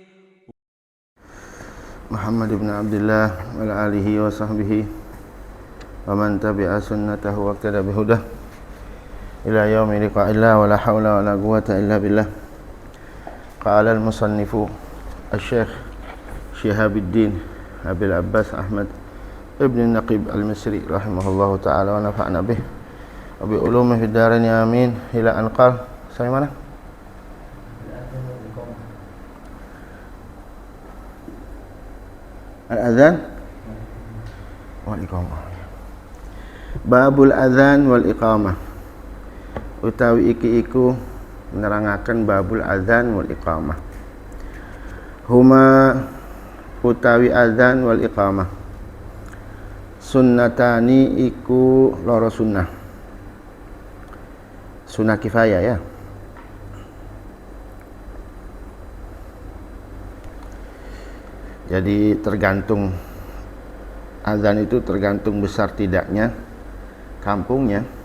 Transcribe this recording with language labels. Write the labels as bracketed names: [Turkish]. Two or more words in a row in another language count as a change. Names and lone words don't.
[Arabic] محمد بن عبد الله وعلى آله وصحبه ومن تبع سنته واقتدى بهداه إلى يوم لقاء الله ولا حول ولا قوة إلا بالله. قال المصنف الشيخ شهاب الدين أبي العباس أحمد ابن النقيب المصري رحمه الله تعالى ونفعنا به وبعلومه في الدارين آمين. إلى أن قال [Indonesian] sampai mana? [Arabic] الأذان والإقامة. باب الأذان والإقامة. [Javanese] Utawi iki iku menerangaken [Arabic] باب الأذان والإقامة. [Javanese] Huma utawi [Arabic] الأذان والإقامة سنتان [Javanese] iku loro sunnah. [Arabic] سنة كفاية [Indonesian] ya. Jadi tergantung azan itu tergantung besar tidaknya kampungnya.